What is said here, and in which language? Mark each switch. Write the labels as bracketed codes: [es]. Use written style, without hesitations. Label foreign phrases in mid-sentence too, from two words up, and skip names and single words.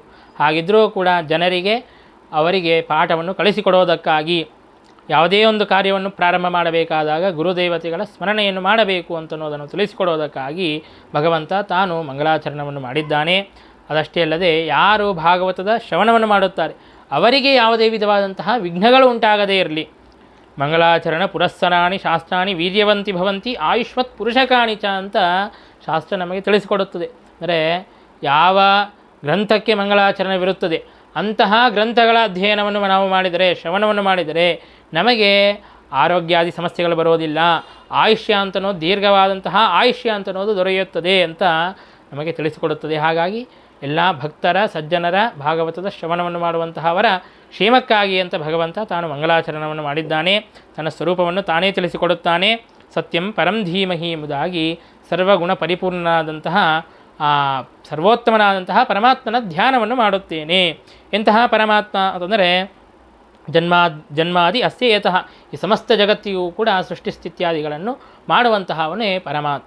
[kn] ಹಾಗಿದ್ದರೂ ಕೂಡ ಜನರಿಗೆ ಅವರಿಗೆ ಪಾಠವನ್ನು ಕಳಿಸಿಕೊಡೋದಕ್ಕಾಗಿ ಯಾವುದೇ ಒಂದು ಕಾರ್ಯವನ್ನು ಪ್ರಾರಂಭ ಮಾಡಬೇಕಾದಾಗ ಗುರುದೇವತೆಗಳ ಸ್ಮರಣೆಯನ್ನು ಮಾಡಬೇಕು ಅಂತನ್ನೋದನ್ನು ತಿಳಿಸಿಕೊಡೋದಕ್ಕಾಗಿ ಭಗವಂತ ತಾನು ಮಂಗಳಾಚರಣವನ್ನು ಮಾಡಿದ್ದಾನೆ. ಅದಷ್ಟೇ ಅಲ್ಲದೆ ಯಾರು ಭಾಗವತದ ಶ್ರವಣವನ್ನು ಮಾಡುತ್ತಾರೆ ಅವರಿಗೆ ಯಾವುದೇ ವಿಧವಾದಂತಹ ವಿಘ್ನಗಳು ಉಂಟಾಗದೇ ಇರಲಿ. [sa] ಮಂಗಳಾಚರಣ ಪುರಸ್ಸರಾಣಿ ಶಾಸ್ತ್ರಾಣಿ ವೀರ್ಯವಂತಿ ಭವಂತಿ ಆಯುಷ್ಮತ್ ಪುರುಷಕಾಣಿ ಚ [kn] ಅಂತ ಶಾಸ್ತ್ರ ನಮಗೆ ತಿಳಿಸಿಕೊಡುತ್ತದೆ. ಅಂದರೆ ಯಾವ ಗ್ರಂಥಕ್ಕೆ ಮಂಗಳಾಚರಣವಿರುತ್ತದೆ ಅಂತಹ ಗ್ರಂಥಗಳ ಅಧ್ಯಯನವನ್ನು ನಾವು ಮಾಡಿದರೆ, ಶ್ರವಣವನ್ನು ಮಾಡಿದರೆ ನಮಗೆ ಆರೋಗ್ಯಾದಿ ಸಮಸ್ಯೆಗಳು ಬರೋದಿಲ್ಲ. ಆಯುಷ್ಯ ಅಂತನೋದು ದೀರ್ಘವಾದಂತಹ ಆಯುಷ್ಯ ಅಂತನೋದು ದೊರೆಯುತ್ತದೆ ಅಂತ ನಮಗೆ ತಿಳಿಸಿಕೊಡುತ್ತದೆ. ಹಾಗಾಗಿ ಎಲ್ಲ ಭಕ್ತರ ಸಜ್ಜನರ ಭಾಗವತದ ಶ್ರವಣವನ್ನು ಮಾಡುವಂತಹವರ ಕ್ಷೇಮಕ್ಕಾಗಿ ಅಂತ ಭಗವಂತ ತಾನು ಮಂಗಳಾಚರಣವನ್ನು ಮಾಡಿದ್ದಾನೆ. ತನ್ನ ಸ್ವರೂಪವನ್ನು ತಾನೇ ತಿಳಿಸಿಕೊಡುತ್ತಾನೆ. [sa] ಸತ್ಯಂ ಪರಂ ಧೀಮಹಿ [kn] ಎಂಬುದಾಗಿ ಸರ್ವಗುಣ ಪರಿಪೂರ್ಣನಾದಂತಹ ಸರ್ವೋತ್ತಮನಾದಂತಹ ಪರಮಾತ್ಮನ ಧ್ಯಾನವನ್ನು ಮಾಡುತ್ತೇನೆ. ಎಂತಹ ಪರಮಾತ್ಮ ಅಂತಂದರೆ [sa] ಜನ್ಮಾದಿ ಅಸ್ಯ ಯತಃ, [kn] ಈ ಸಮಸ್ತ ಜಗತ್ತಿಗೂ ಕೂಡ ಸೃಷ್ಟಿಸ್ಥಿತ್ಯಾದಿಗಳನ್ನು ಮಾಡುವಂತಹವನೇ ಪರಮಾತ್ಮ.